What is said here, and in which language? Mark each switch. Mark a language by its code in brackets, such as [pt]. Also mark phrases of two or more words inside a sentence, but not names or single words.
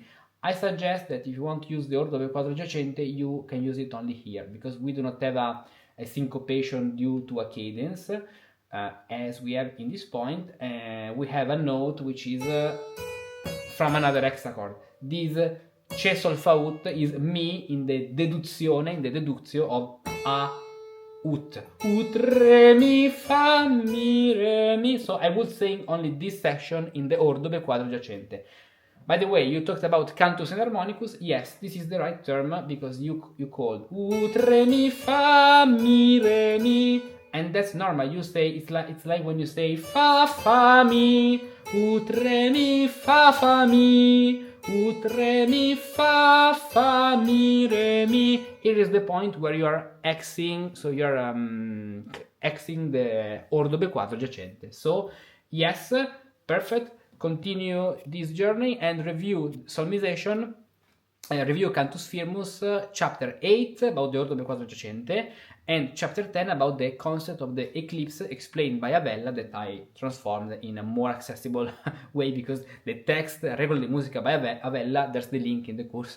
[en] I suggest that if you want to use the Ordo Bquadro Giacente, you can use it only here, because we do not have a syncopation due to a cadence, as we have in this point. We have a note which is from another hexachord. This Che Sol Fa Ut is mi in the deduzio of a ut. [la] Ut, re, mi, fa, mi, re, mi. [en] So I would sing only this section in the Ordo Bquadro Giacente. By the way, you talked about cantus and harmonicus. Yes, this is the right term because you called ut, re, [la] mi, fa, mi, re, mi, [en] and that's normal. You say it's like when you say fa, mi, [la] ut, re, mi, fa, mi, ut, re, mi, fa, mi, re, mi. [en] Here is the point where you are Xing, so you are Xing the Ordo Bquadro Giacente. So yes, perfect. Continue this journey and review Solmization, review Cantus Firmus, chapter 8 about the Ordo Bquadro Giacente, and chapter 10 about the concept of the eclipse explained by Avella that I transformed in a more accessible way because the text regularly Musica by Avella, there's the link in the course.